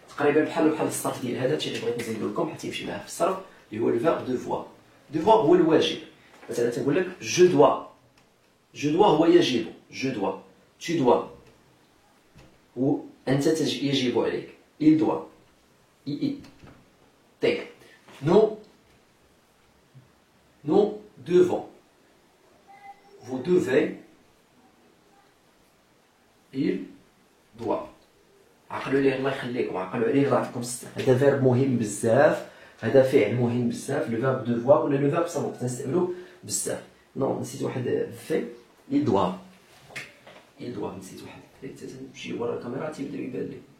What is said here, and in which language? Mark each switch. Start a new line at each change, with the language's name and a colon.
Arabic: تقريبا بحال الصرف ديال هذا الشيء اللي بغيت نزيدو لكم حتى يمشي معاه في الصرف، اللي هو لو فيرب دوفوار. هو الواجب. مثلا تنقول لك جو دوا هو يجب، جو دوا،
French: tu dois
Arabic: هو انت يجب عليك،
French: il doit،
Arabic: طيب.
French: nous devons، vous devez، il doit.
Arabic: عقلوا عليه الله يخليكم، عقلوا عليه الله يعطيكم الصحة. هذا فيرب مهم بزاف، هذا فعل مهم بزاف. لو فيرب دوفوار ولا لو فيرب سافوار تنستعملوه بزاف. نو نسيت واحد في
French: il doit،
Arabic: نسيت واحد تمشي ورا الكاميرا تيبدا يبان لي.